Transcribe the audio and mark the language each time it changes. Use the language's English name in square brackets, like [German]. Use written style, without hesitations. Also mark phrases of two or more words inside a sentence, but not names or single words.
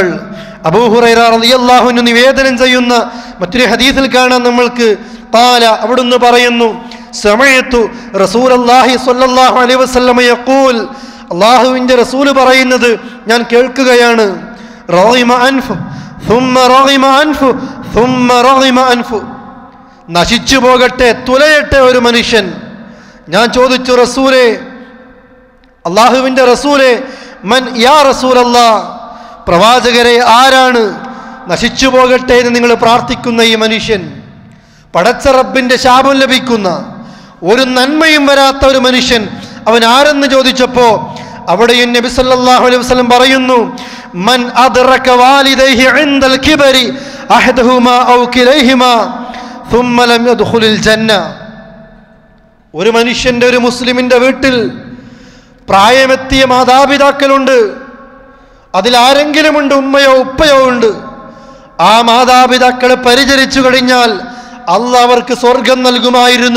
[Malayalam] അബൂ ഹുറൈറ [Arabic] رضي الله عنه [Malayalam] നിവേദനം ചെയ്യുന്ന മറ്റൊരു ഹദീസിൽ കാണാൻ നമ്മൾക്ക്, ഖാല, അവിടുന്ന് പറയുന്നു, [Arabic] سمعت رسول الله صلى الله عليه وسلم يقول, [Malayalam] അല്ലാഹുവിൻ്റെ റസൂൽ പറയുന്നത് ഞാൻ കേൾക്കുകയാണ്, [Arabic] رغم أنف ثم رغم أنفه ثم رغم أنفه, [Malayalam] നശിച്ചു പോകട്ടെ, തുലയട്ടെ ഒരു മനുഷ്യൻ. ഞാൻ ചോദിച്ചു, റസൂലേ, അല്ലാഹുവിൻ്റെ റസൂലേ, [Arabic] من يا رسول الله, [Malayalam] പ്രവാചകരെ ആരാണ് നശിച്ചു പോകട്ടെ എന്ന് നിങ്ങൾ പ്രാർത്ഥിക്കുന്ന ഈ മനുഷ്യൻ? പടച്ച റബ്ബിന്റെ ശാപം ലഭിക്കുന്ന ഒരു നന്മയും വരാത്ത ഒരു മനുഷ്യൻ അവൻ ആരെന്ന് ചോദിച്ചപ്പോൾ അവിടെയും നബി [Arabic] صلى الله عليه وسلم [Malayalam] പറയുന്നു, [Arabic] من أدرك والديه عند الكبر أحدهما أو كليهما ثم لم يدخل الجنة. [Malayalam] ഒരു മനുഷ്യന്റെ, ഒരു മുസ്ലിമിന്റെ വീട്ടിൽ പ്രായമെത്തിയ മാതാപിതാക്കളുണ്ട്. അതിലാരെങ്കിലുമുണ്ട്, ഉമ്മയോ ഉപ്പയോ ഉണ്ട്. ആ മാതാപിതാക്കളെ പരിചരിച്ചു കഴിഞ്ഞാൽ അല്ലാഹ് അവർക്ക് സ്വർഗം നൽകുമായിരുന്നു.